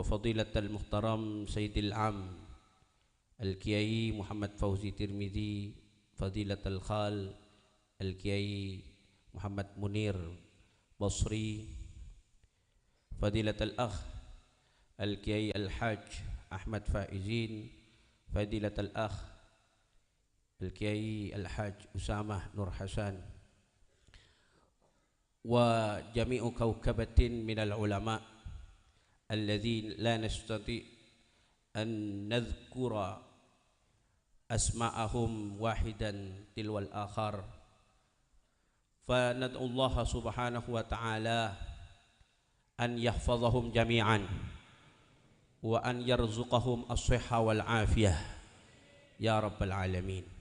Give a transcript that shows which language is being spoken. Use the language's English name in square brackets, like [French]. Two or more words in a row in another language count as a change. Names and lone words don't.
[Arabic] فضيلة المحترم سيد العم Al-Kiai Muhammad Fauzi Tirmidzi, فضيلة الخال Al-Kiai Muhammad Munir Basri, فضيلة الأخ Al-Kiai Al-Haj Ahmad Faizin, فضيلة الأخ Al-Kiai Al-Haj Usamah Nur Hasan, وجميع كوكبة من العلماء الذين لا نستطيع أن نذكر أسماءهم واحدا تلو الآخر فندعو الله سبحانه وتعالى أن يحفظهم جميعا وأن يرزقهم الصحة والعافية يا رب العالمين.